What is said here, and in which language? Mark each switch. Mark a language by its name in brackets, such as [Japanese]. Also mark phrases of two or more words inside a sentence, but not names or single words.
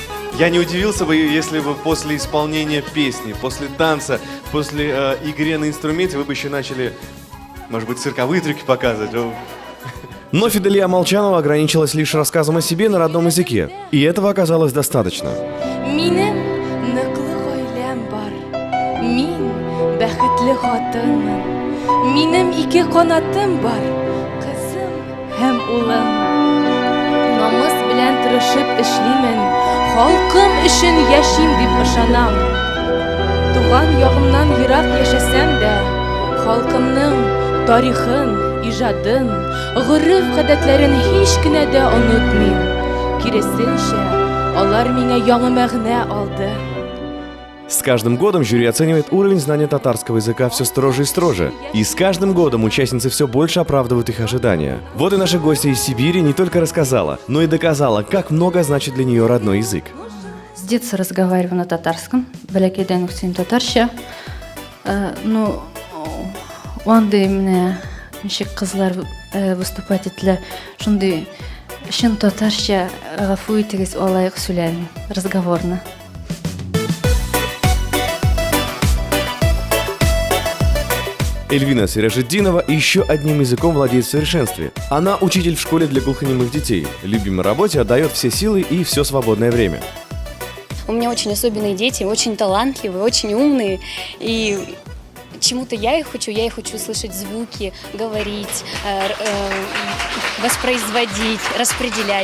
[Russian] Я не удивился бы, если бы после исполнения песни, после танца, после игры на инструменте вы бы еще начали, может быть, цирковые трюки показывать. Но Фиделия Молчанова ограничилась лишь рассказом о себе на родном языке. И этого оказалось достаточно. [Tatar] Минем ныклы гаиләм бар. Мин бәхетле хатынмын. Минем ике канатым бар. Кызым һәм улым. Намыс белән тырышып эшлимен. Халкым өчен яшим дип ышанам. Туган ягымнан ерак яшәсәм дә, халкымның тарихын, иҗадын, гореф-гадәтләрен һич кенә дә онытмыйм. Киресенчә, алар миңа яңа мәгънә алды. [Russian] С каждым годом жюри оценивает уровень знания татарского языка все строже и строже. И с каждым годом участницы все больше оправдывают их ожидания. Вот и наша гостья из Сибири не только рассказала, но и доказала, как много значит для нее родной язык. С детства разговариваю на татарском, [Tatar] бәләкәйдән үк сөйлим татарча. Ну, андый менә ничек кызлар выступать ителә, шундый чын татарча гафу итегез, алайык сөйләмим, разговорно. [Russian] Эльвина Сиражетдинова еще одним языком владеет в совершенстве. Она учитель в школе для глухонемых детей. Любимой работе отдает все силы и все свободное время. У меня очень особенные дети, очень талантливые, очень умные. И чему-то я их учу слышать звуки, говорить, воспроизводить, распределять.